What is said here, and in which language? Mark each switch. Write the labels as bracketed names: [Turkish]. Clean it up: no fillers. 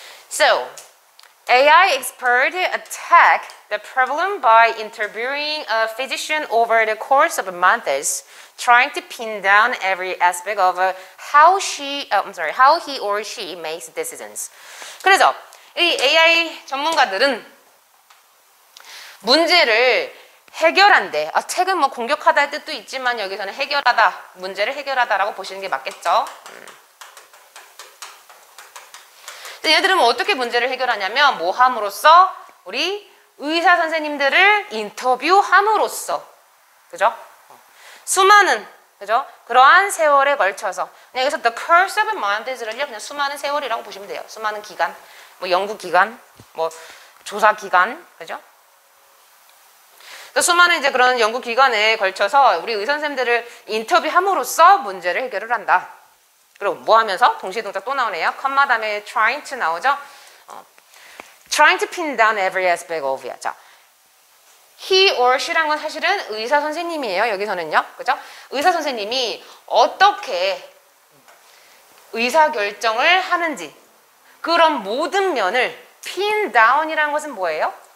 [English] So, AI expert attack the problem by interviewing a physician over the course of months, trying to pin down every aspect of how he or she makes decisions. [Korean] 그래서 이 AI 전문가들은 문제를 해결한대. 책은 뭐 공격하다의 뜻도 있지만 여기서는 해결하다, 문제를 해결하다라고 보시는 게 맞겠죠. 얘들은 뭐 어떻게 문제를 해결하냐면 뭐 함으로써? 우리 의사 선생님들을 인터뷰함으로써, 그죠? 수많은, 그죠? 그러한 세월에 걸쳐서, 그냥 여기서 the course of months를 그냥 수많은 세월이라고 보시면 돼요. 수많은 기간, 뭐 연구 기간, 뭐 조사 기간, 그죠? 수많은 이제 그런 연구 기간에 걸쳐서 우리 의사 선생님들을 인터뷰함으로써 문제를 해결을 한다. 그리고 뭐 하면서? 동시에 동작 또 나오네요. 컴마 다음에 trying to 나오죠. [English] trying to pin down every aspect of it. [Korean] 자, he or she란 건 사실은 의사 선생님이에요. 여기서는요. 그죠? 의사 선생님이 어떻게 의사 결정을 하는지, 그런 모든 면을 pin down이라는 것은 뭐예요?